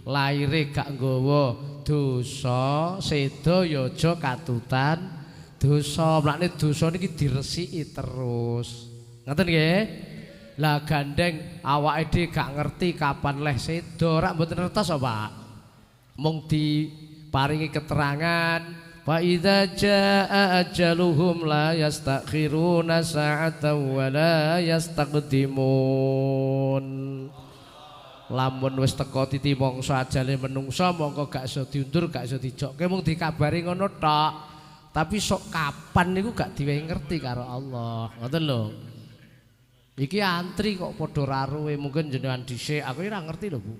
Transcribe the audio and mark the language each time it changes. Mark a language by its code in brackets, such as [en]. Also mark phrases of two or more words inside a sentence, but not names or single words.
[jv] laire gak nggawa dosa, seda ya aja katutan dosa. Mlakne dosa niki diresiki terus. Ngoten nggih? Lah gandeng awake dhewe gak ngerti kapan leh seda, rak mboten ngertos Pak. Mung diparingi keterangan [ar] فإذا جاء أجلهم لا يستأخرون ساعة ولا يستقدمون. [jv] Lamun wis teka titi mangsa ajale menungsa mongko gak iso diundur, gak iso dijokke, mung dikabari ngono tok. Tapi sok kapan niku gak diwehi ngerti karo Allah. Ngoten lho. Iki antri kok padha raruwe, mungkin jenengan dhisik, aku ora ngerti lho Bu.